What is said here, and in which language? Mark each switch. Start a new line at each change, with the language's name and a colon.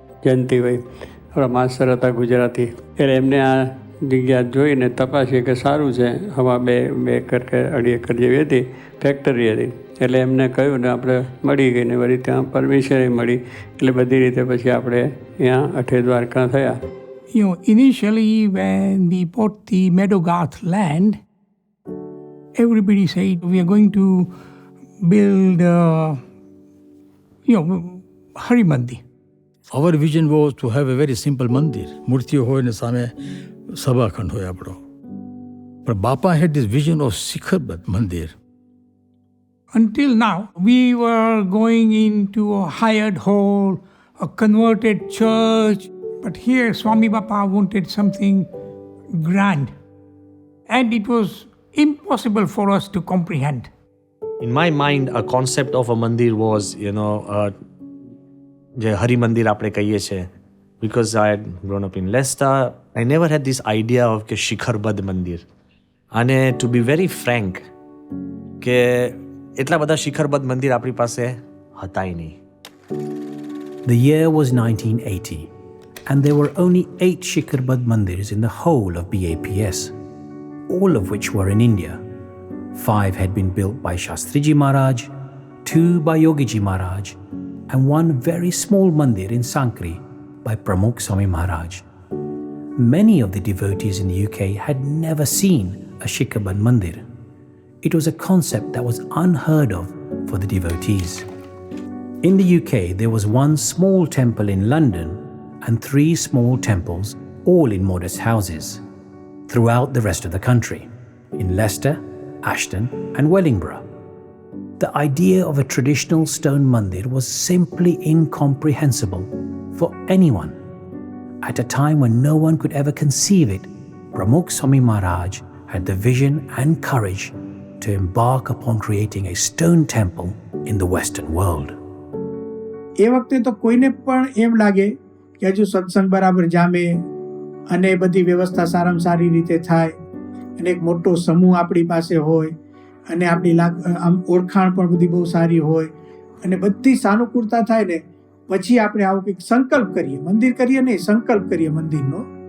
Gujarati: જયંતિભાઈ આપણા માસ્ટર હતા ગુજરાતી, એટલે એમને આ જગ્યા જોઈને તપાસી કે સારું છે. હવા 2 એકર કે 2.5 એકર જેવી હતી, ફેક્ટરી હતી. એટલે એમને કહ્યું ને આપણે મળી ગઈ ને વળી ત્યાં પરમિશન મળી. એટલે બધી રીતે પછી આપણે ત્યાં અઠે દ્વારકા થયા.
English: You know, initially when we bought the Meadowgarth land, everybody said we are going to build, Hari Mandir. Our vision was to have a very simple mandir.
Gujarati: Murtiyo hoy ne same sabhakhand hoy apno.
English: But Bapa had this vision of Shikharbad Mandir. Until now, we were going into a hired hall, a converted church. But here, Swami Bapa wanted something grand. And it was impossible for us to comprehend. In my mind, a concept of a mandir was,
Gujarati: જે હરિ મંદિર આપણે કહીએ છીએ,
English: because I had grown up in Leicester, I never had this idea of
Gujarati: કે શિખરબદ્ધ મંદિર. અને
English: to be very frank,
Gujarati: કે એટલા બધા શિખરબદ્ધ મંદિર આપણી પાસે હતાય નહીં.
English: The year was 1980, and there were only 8 Shikharbad mandirs in the whole of BAPS, all of which were in India. 5 had been built by Shastriji Maharaj, 2 by Yogiji Maharaj, and 1 very small mandir in Sankri by Pramukh Swami Maharaj. Many of the devotees in the UK had never seen a Shikharbad mandir. It was a concept that was unheard of for the devotees. In the UK, there was 1 small temple in London and 3 small temples, all in modest houses, throughout the rest of the country, in Leicester, Ashton and Wellingborough. The idea of a traditional stone mandir was simply incomprehensible for anyone. At a time when no one could ever conceive it, Pramukh Swami Maharaj had the vision and courage to embark upon creating a stone temple in the Western world.
Gujarati: એ વખતે તો કોઈને પણ એમ લાગે કે હજુ સત્સંગ બરાબર જામે અને બધી વ્યવસ્થા સારામાં સારી રીતે થાય અને એક મોટો સમૂહ આપણી પાસે હોય અને આપણી આમ ઓળખાણ પણ બધી બહુ સારી હોય અને બધી સાનુકૂળતા થાય ને પછી આપણે આવું કંઈક સંકલ્પ કરીએ, મંદિર કરીએ નહીં, સંકલ્પ કરીએ મંદિરનો.